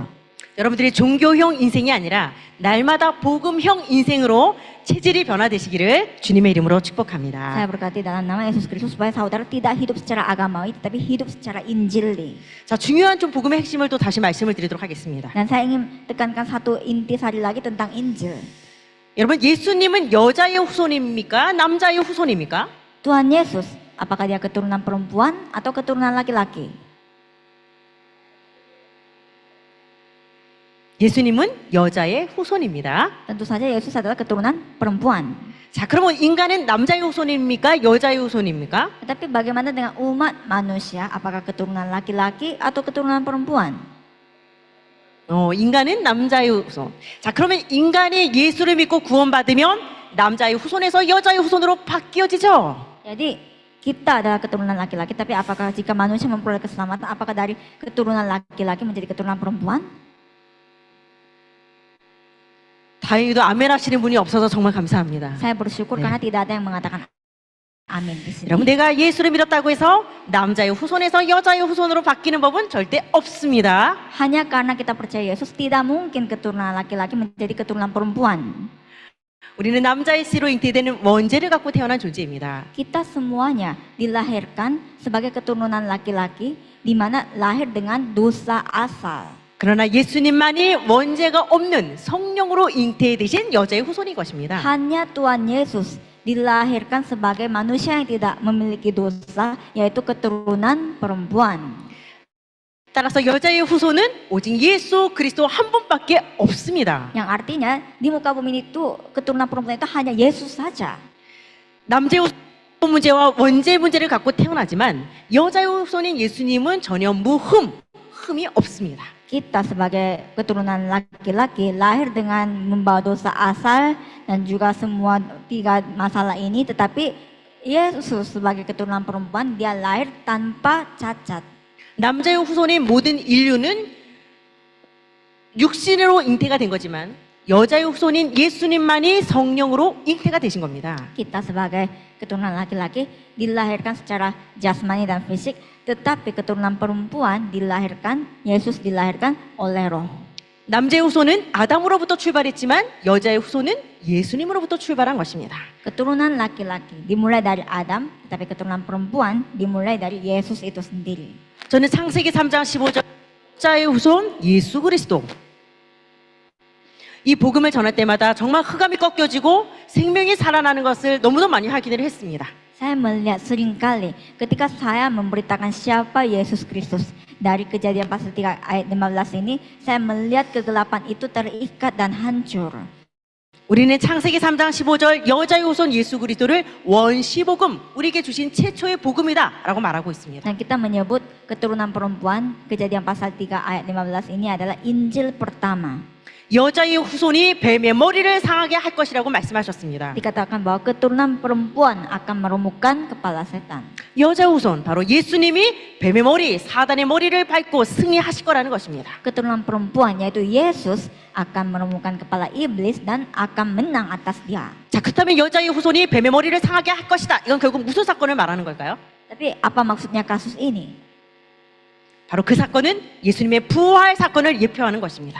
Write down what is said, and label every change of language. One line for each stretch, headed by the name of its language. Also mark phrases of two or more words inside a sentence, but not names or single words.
Korean: 여러분들이 종교형 인생이 아니라 날마다 복음형 인생으로 체질이 변화되시기를 주님의 이름으로 축복합니다.
Indonesian: Saya berkati dalam nama Yesus Kristus supaya saudara tidak hidup secara agamawi, tetapi hidup secara Injili.
Korean: 자, 중요한 좀 복음의 핵심을 또 다시 말씀을 드리도록 하겠습니다.
Indonesian: Dan saya ingin tekankan satu intisari lagi tentang Injil.
Korean: 여러분, 예수님은 여자의 후손입니까? 남자의 후손입니까?
Indonesian: Tuhan Yesus, apakah dia keturunan perempuan atau keturunan laki-laki?
Korean: 예수님은 여자의 후손입니다.
Indonesian: Tentu saja Yesus adalah keturunan perempuan.
Korean: 자, 그러면 인간은 남자의 후손입니까? 여자의 후손입니까?
Indonesian: Tetapi bagaimana dengan umat manusia? Apakah keturunan laki-laki atau keturunan perempuan?
Korean: 인간은 남자의 후손. 자, 그러면 인간이 예수를 믿고 구원받으면 남자의 후손에서 여자의 후손으로 바뀌어지죠.
Indonesian: Jadi kita adalah keturunan laki-laki, tapi apakah jika manusia memperoleh keselamatan, apakah dari keturunan laki-laki menjadi keturunan perempuan?
Korean: 다행히도 아멘 하시는 분이 없어서 정말 감사합니다.
Indonesian: Saya bersyukur
Korean: 네.
Indonesian: karena tidak ada yang mengatakan amin di sini.
Korean: 여러분, 내가 예수를 믿었다고 해서 남자의 후손에서 여자의 후손으로 바뀌는 법은 절대 없습니다.
Indonesian: Hanya karena kita percaya Yesus, tidak mungkin keturunan laki-laki menjadi keturunan perempuan.
Korean: 우리는 남자의 씨로 잉태되는 원죄를 갖고 태어난 존재입니다.
Indonesian: Kita semuanya dilahirkan sebagai keturunan laki-laki, di mana lahir dengan dosa asal.
Korean: 그러나 예수님만이 원죄가 없는 성령으로 잉태되신 여자의 후손인 것입니다.
Indonesian: Hanya Tuhan Yesus dilahirkan sebagai manusia yang tidak memiliki dosa, yaitu keturunan perempuan.
Korean: 따라서 여자의 후손은 오직 예수 그리스도 한 분밖에 없습니다.
Indonesian: Yang artinya di muka bumi itu keturunan perempuan itu hanya Yesus saja.
Korean: 남자의 후손 문제와 원죄 문제를 갖고 태어나지만 여자의 후손인 예수님은 전혀 흠이 없습니다.
Indonesian: Kita sebagai keturunan laki-laki lahir dengan membawa dosa asal dan juga semua tiga masalah ini, tetapi Yesus sebagai keturunan perempuan dia lahir tanpa cacat.
Korean: 남자의 후손인 모든 인류는 육신으로 잉태가 된 거지만 여자의 후손인 예수님만이 성령으로 잉태가 되신 겁니다.
Indonesian: Kita sebagai keturunan laki-laki dilahirkan secara jasmani dan fisik, tetapi keturunan perempuan dilahirkan, Yesus dilahirkan oleh roh.
Korean: 남자의 후손은 아담으로부터 출발했지만 여자의 후손은 예수님으로부터 출발한 것입니다.
Indonesian: Keturunan laki-laki dimulai dari Adam, tetapi keturunan perempuan dimulai dari Yesus itu sendiri.
Korean: 저는 창세기 3장 15절 여자의 후손 예수 그리스도 이 복음을 전할 때마다 정말 흑암이 꺾여지고 생명이 살아나는 것을 너무도 많이 확인을 했습니다.
Indonesian: Saya melihat seringkali ketika saya memberitakan siapa Yesus Kristus. Dari Kejadian pasal 3 ayat 15 ini, saya melihat kegelapan itu terikat dan hancur.
Korean: 우리는 창세기 3장 15절 여자의 후손 예수 그리스도를 원시복음, 우리에게 주신 최초의 복음이다 라고 말하고 있습니다.
Indonesian: Dan kita menyebut keturunan perempuan, Kejadian pasal 3 ayat 15 ini adalah Injil pertama.
Korean: 여자의 후손이 뱀의 머리를 상하게 할 것이라고 말씀하셨습니다.
Indonesian: Dikatakan bahwa keturunan perempuan akan meremukkan kepala setan.
Korean: 여자의 후손, 바로 예수님이 뱀의 머리, 사단의 머리를 밟고 승리하실 거라는 것입니다.
Indonesian: Keturunan perempuan yaitu Yesus akan meremukkan kepala iblis dan akan menang atas dia.
Korean: 자, 그렇다면 여자의 후손이 뱀의 머리를 상하게 할 것이다. 이건 결국 무슨 사건을 말하는 걸까요?
Indonesian: Tapi apa maksudnya kasus ini?
Korean: 바로 그 사건은 예수님의 부활 사건을 예표하는 것입니다.